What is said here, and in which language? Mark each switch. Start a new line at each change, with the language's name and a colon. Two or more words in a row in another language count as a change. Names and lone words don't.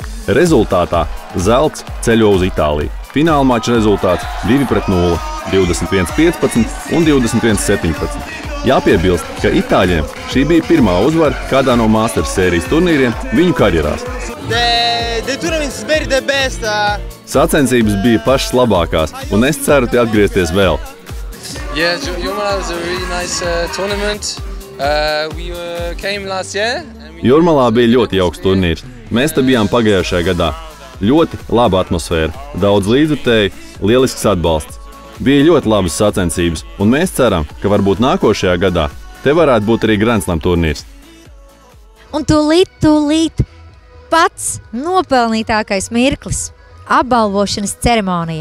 Latvian: Rezultātā zelts ceļo uz Itāliju. Fināla mača rezultāts 2-0, 21-15 un 21-17. Jāpiebilst, ka itāļiem šī bija pirmā uzvara kādā no Masters sērijas turnīriem viņu karjerās. Sacensības bija pašas labākās, un es ceru te atgriezties vēl.
English: Yeah, Jurmala was a really nice tournament. We came last year.
Latvian: Jurmalā bija ļoti jauks turnīrs. Mēs te bijām pagājušajā gadā. Ļoti laba atmosfēra, daudz līdzjutēju, lielisks atbalsts. Bija ļoti labas sacensības, un mēs ceram, ka varbūt nākošajā gadā te varētu būt arī Grand Slam turnīrs. Un tūlīt pats nopelnītākais mirklis – apbalvošanas ceremonija.